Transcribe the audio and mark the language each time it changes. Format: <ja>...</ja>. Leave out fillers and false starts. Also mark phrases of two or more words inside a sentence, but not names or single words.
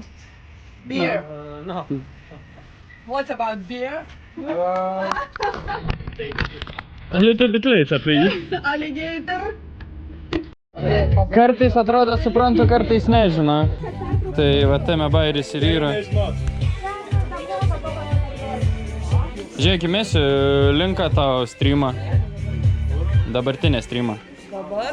<en>Beer. No. What about beer? A little bit later, please. Alligator.</en> <lt>Kartais atrodo suprantu, kartais nežino. Tai va tame bairis ir yra. Žiūrėk, įmėsiu linką tavo streamą. Dabartinę streamą. Dabar?</lt>